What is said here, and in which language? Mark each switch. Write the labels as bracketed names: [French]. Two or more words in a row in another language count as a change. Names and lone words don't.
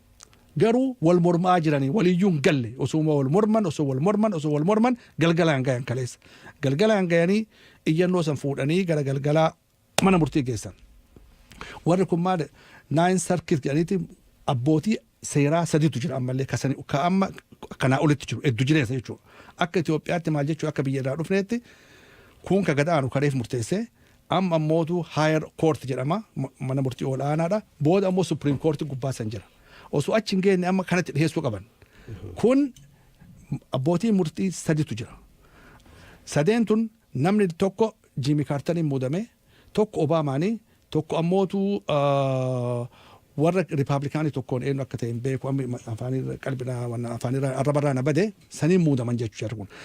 [Oromo] Garuu wal mormaa jiranii waliyyuu hin galle osoo wal morman galgalaan gayan kaleessa galgalaan gayanii ejjennoo san fuudhanii gara galgalaa mana murtii geessan. Warri kun maal 9 circuit jedhaniiti abbootii seeraa sadiitu jira ammallee ka amma kanaa olitti jiru hedduu jireessa jechuudha. Akka Itoophiyaatti maal jechuu akka biyya irraa dhufneetti kun ka gadaanu kareef murteessee amma ammootu [English] higher court [Oromo] jedhama mana murtii olaanaadha booda ammoo [English] supreme court [Oromo] gubbaa san jira. Osoo achi hin geenne amma kanatti dhiyeessuu qaban. Kun abbootii murtii sadiitu jira. Sadeen tun namni tokko Jimmy Carterin muudame tokko Obaamaanii tokko ammootu warra Ripaabilikaanii tokkoon eenyu akka ta'e hin beeku amma afaanirraa arrabarraa na bade saniin muudaman jechuu jarri kun.